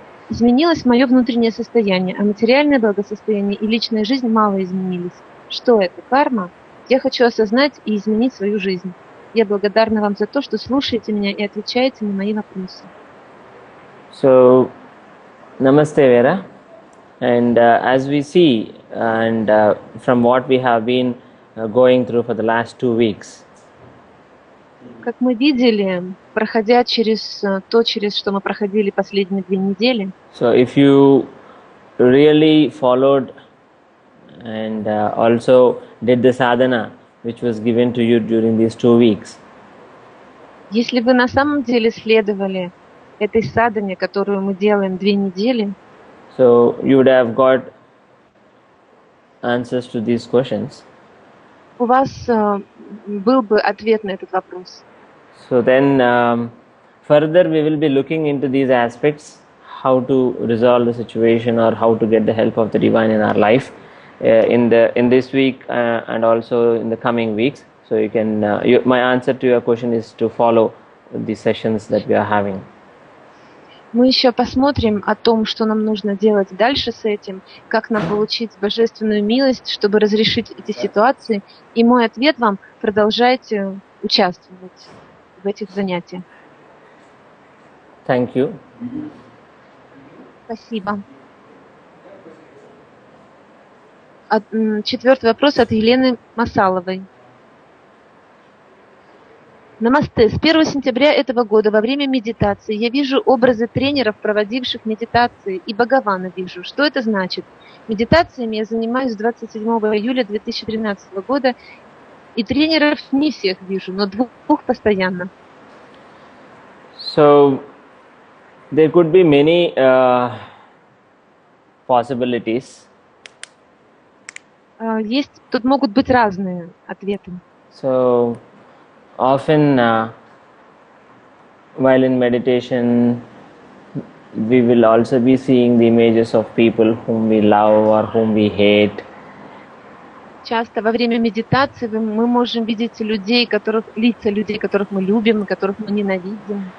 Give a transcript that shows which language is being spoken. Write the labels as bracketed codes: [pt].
[ru] Изменилось мое внутреннее состояние, а материальное благосостояние и личная жизнь мало изменились. Что это? Карма? Я хочу осознать и изменить свою жизнь. Я благодарна вам за то, что слушаете меня и отвечаете на мои вопросы. [en] So, Namaste Vera. And as we see, and from what we have been going through for the last 2 weeks, [ru] Как мы видели, проходя через то, через что мы проходили последние 2 недели, [en] so if you really followed and also did the sadhana which was given to you during these 2 weeks, [ru] если вы на самом деле следовали этой садхане, которую мы делаем 2 недели, [en] so you would have got answers to these questions. [ru] у вас был бы ответ на этот вопрос. [en] So then further we will be looking into these aspects, how to resolve the situation or how to get the help of the divine in our life in this week and also in the coming weeks. So you can my answer to your question is to follow the sessions that we are having. [ru] Мы еще посмотрим о том, что нам нужно делать дальше с этим, как нам получить божественную милость, чтобы разрешить эти ситуации. И мой ответ вам: продолжайте участвовать в этих занятиях. [en] Thank you. [ru] Спасибо. 4-й вопрос от Елены Масаловой. Намасте. С 1 сентября этого года во время медитации я вижу образы тренеров, проводивших медитации, и Бхагавана вижу. Что это значит? Медитациями я занимаюсь с 27 июля 2013 года, и тренеров не всех вижу, но 2 постоянно. [en] So there could be many possibilities. [ru] Тут могут быть разные ответы. [en] So often while in meditation we will also be seeing the images of people whom we love or whom we hate. [ru] Часто во время медитации мы можем видеть лица людей, которых мы любим, которых мы ненавидим.